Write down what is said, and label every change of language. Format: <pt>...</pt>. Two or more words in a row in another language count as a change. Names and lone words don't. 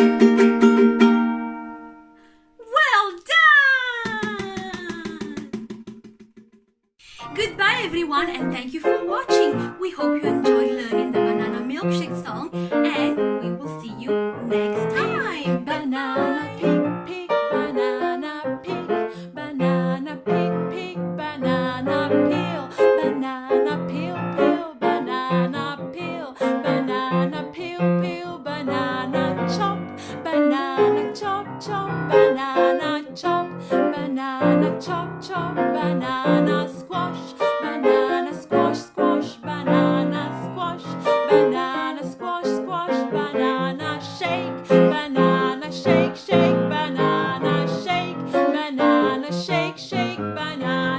<en>Well done! Goodbye everyone and thank you for watching. We hope you enjoyed learning the Banana Milkshake song and we will see you next time. Banana pick, pick, banana pick, banana pick, pick, banana peel, banana peel, peel, banana peel, banana peel, peel, banana chop, banana chop, chop, banana chop, banana chop, chop, banana squash, banana squash, squash, banana squash, banana squash, squash, banana shake, banana shake, shake, banana shake, banana shake, shake, banana</en>